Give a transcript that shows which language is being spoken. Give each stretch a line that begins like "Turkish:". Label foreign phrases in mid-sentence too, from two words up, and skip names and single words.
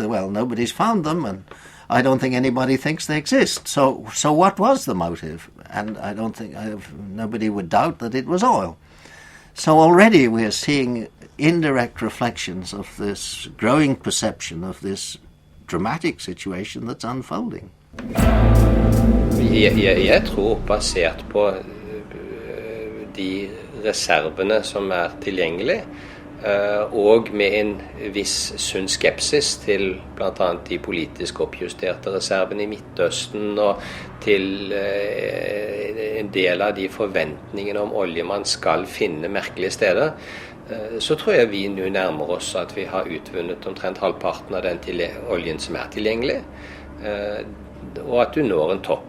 English: Well, nobody's found them, and I don't think anybody thinks they exist. So what was the motive? And I don't think nobody would doubt that it was oil. So already we are seeing indirect reflections of this growing perception of this dramatic situation that's unfolding.
Norwegian: Jeg tror, basert på de reservene som tilgjengelige, og med en viss sunn skepsis til blant annet de politisk oppjusterte reservene i Midtøsten, og til en del av de forventningene om olje man skal finne merkelige steder, så tror jeg vi nå nærmer oss at vi har utvunnet omtrent halvparten av den oljen som tilgjengelig, og at du når en topp.